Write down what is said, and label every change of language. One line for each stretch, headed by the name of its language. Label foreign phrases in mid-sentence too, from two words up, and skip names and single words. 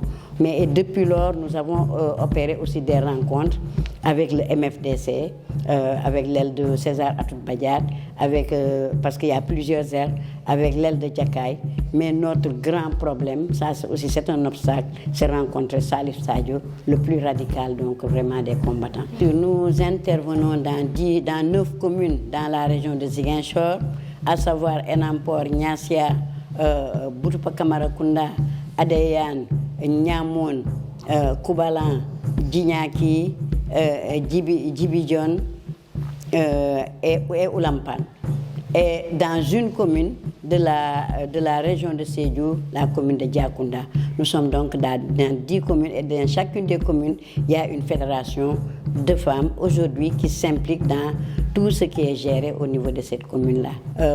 French: Mais depuis lors, nous avons opéré aussi des rencontres avec le MFDC, avec l'aile de César Atoute Badiate, parce qu'il y a plusieurs ailes, avec l'aile de Djakaï. Mais notre grand problème, ça aussi c'est un obstacle, c'est rencontrer Salif Sadio, le plus radical donc vraiment des combattants. Nous intervenons dans 9 communes dans la région de Ziguinchor, à savoir Enampor, Niassia, Boutoupa Kamarakunda, Adéane, Niamon, Koubalan, Djignaki, Djibidjon et Oulampan. Et dans une commune de la région de Sédhiou, la commune de Diakounda. Nous sommes donc dans 10 communes et dans chacune des communes, il y a une fédération de femmes aujourd'hui qui s'implique dans tout ce qui est géré au niveau de cette commune-là.